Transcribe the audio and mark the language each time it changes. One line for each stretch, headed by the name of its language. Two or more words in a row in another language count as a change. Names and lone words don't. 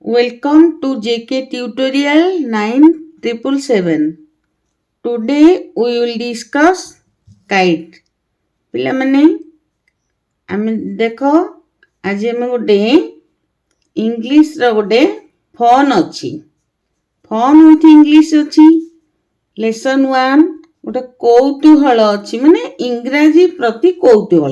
English: Welcome to JK Tutorial 9777. Today we will discuss kite.
Odia: ପିଲାମାନେ ଆମେ ଦେଖ ଆଜି ଆମେ ଗୋଟେ ଇଂଲିଶର ଗୋଟେ ଫନ୍ ଅଛି।
English: fun with English
Odia: ଅଛି। ଲେସନ୍ 1 ଗୋଟେ କୌତୁହଳ ଅଛି, ମାନେ ଇଂରାଜୀ ପ୍ରତି କୌତୁହଳ।